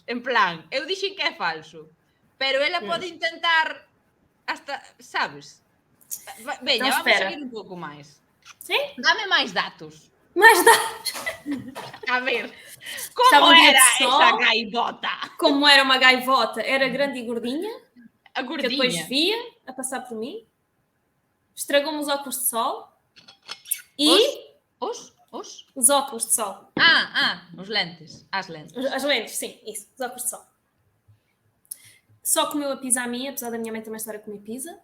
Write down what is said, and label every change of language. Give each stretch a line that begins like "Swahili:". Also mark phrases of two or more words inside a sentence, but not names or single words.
Galician: En plan, eu dixen que é falso, pero ela pode intentar hasta, sabes? Veña, vamos a seguir un pouco máis. Sí? Dame máis datos.
Portuguese: Mais dados?
Galician: A ver, como era esa gaivota?
Portuguese: Como era uma gaivota? Era grande e gordinha. A gordinha. Que depois via a passar por mim. Estragou-me os óculos de sol. E... Os óculos de sol.
Galician: Os lentes. As lentes.
Portuguese: As lentes, sim, isso. Os óculos de sol. Só comeu a pizza a minha, apesar da minha mãe também estar a comer pizza.